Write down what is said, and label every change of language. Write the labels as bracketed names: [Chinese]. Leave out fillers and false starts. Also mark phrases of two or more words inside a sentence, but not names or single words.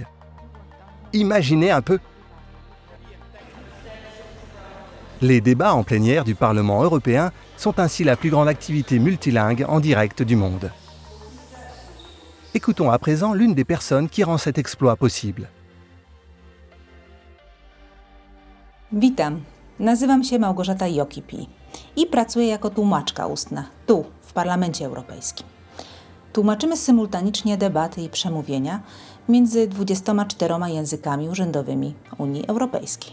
[French] Imaginez un peu! Les débats en plénière du Parlement européen sont ainsi la plus grande activité multilingue en direct du monde. Écoutons à présent l'une des personnes qui rend cet exploit possible. [Polish] Witam, nazywam się Małgorzata Jokipi i pracuję jako tłumaczka ustna tu, w Parlamencie Europejskim. Tłumaczymy symultanicznie debaty i przemówienia między 24 językami urzędowymi Unii Europejskiej.